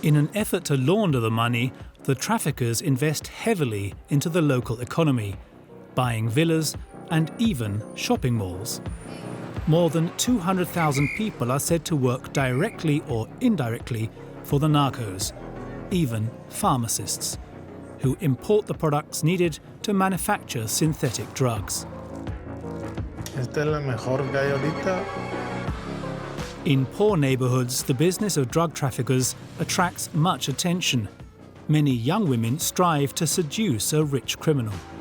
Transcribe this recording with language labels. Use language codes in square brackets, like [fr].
[en] In an effort to launder the money, the traffickers invest heavily into the local economy, buying villas and even shopping malls. More than 200,000 people are said to work directly or indirectly for the narcos, even pharmacists, who import the products needed to manufacture synthetic drugs. [es] Esta es la mejor que hay ahorita. [en] In poor neighborhoods, the business of drug traffickers attracts much attention. Many young women strive to seduce a rich criminal.